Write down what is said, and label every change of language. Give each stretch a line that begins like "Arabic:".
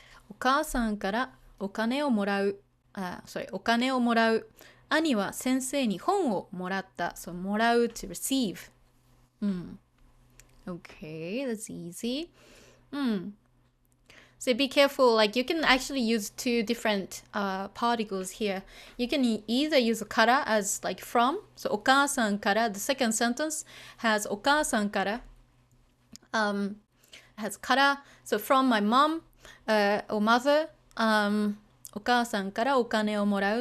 Japanese: お母さんからお金をもらう。お金をもらう。兄は先生に本をもらった。
English: So, もらう to receive. Okay, that's easy. So be careful, like you can actually use two different particles here. You can either use kara as like from. So
Japanese: お母さんから,
English: the second sentence has お母さんから. Has kara. So from my mom or mother.
Japanese: お母さんからお金をもらう.